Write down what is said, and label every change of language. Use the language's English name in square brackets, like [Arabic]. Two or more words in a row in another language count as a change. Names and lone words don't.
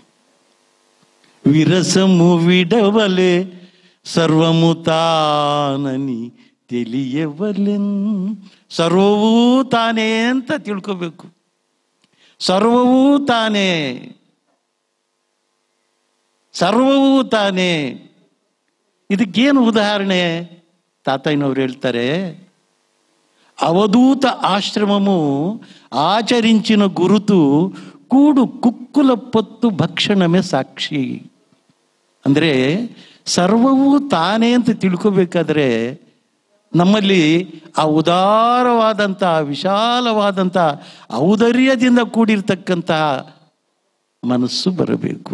[Telugu] విరసము విడవలె సర్వము తానని తెలియవలెన్. [Kannada] ಸರ್ವವೂ ತಾನೇ ಅಂತ ತಿಳ್ಕೋಬೇಕು. ಸರ್ವವೂ ತಾನೇ, ಸರ್ವವೂ ತಾನೇ. ಇದಕ್ಕೇನು ಉದಾಹರಣೆ? ತಾತಯ್ಯನವರು ಹೇಳ್ತಾರೆ, [Telugu] అవధూత ఆశ్రమము ఆచరించిన గురుతు కూడు కుక్కుల పొత్తు భక్షణమే సాక్షి. [Kannada] ಅಂದರೆ ಸರ್ವವೂ ತಾನೇ ಅಂತ ತಿಳ್ಕೋಬೇಕಾದ್ರೆ ನಮ್ಮಲ್ಲಿ ಆ ಉದಾರವಾದಂಥ, ವಿಶಾಲವಾದಂಥ ಔದಾರ್ಯದಿಂದ ಕೂಡಿರ್ತಕ್ಕಂಥ ಮನಸ್ಸು ಬರಬೇಕು.